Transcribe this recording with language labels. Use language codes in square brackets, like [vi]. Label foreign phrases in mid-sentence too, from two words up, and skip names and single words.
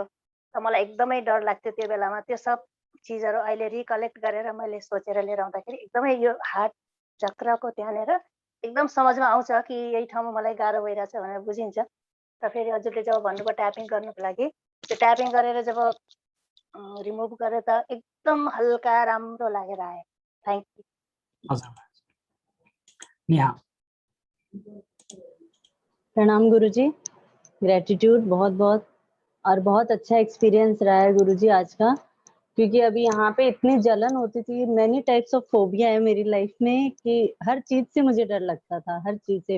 [ne] त मलाई एकदमै डर लाग्थ्यो त्यो बेलामा। त्यो सब चिजहरू अहिले रिकलेक्ट गरेर मैले सोचेर लिएर आउँदाखेरि एकदमै यो हार्ट चक्रको त्यहाँनिर एकदम समझमा आउँछ कि यही ठाउँमा मलाई गाह्रो भइरहेछ भनेर बुझिन्छ। र फेरि हजुरले जब भन्नुभयो ट्यापिङ गर्नुको लागि, त्यो ट्यापिङ गरेर जब रिमुभ गरेर त एकदम हल्का राम्रो लागेर आयो। [en] Thank you. [ne] नेहा। [hi] प्रणाम गुरुजी, ग्रेटिट्यूड बहुत बहुत, और बहुत अच्छा एक्सपीरियंस रहा है गुरुजी आज का। क्योंकि अभी यहाँ पे इतनी जलन होती थी, [en] many types of phobia [hi] है मेरी लाइफ में कि हर चीज से मुझे डर लगता था, हर चीज से।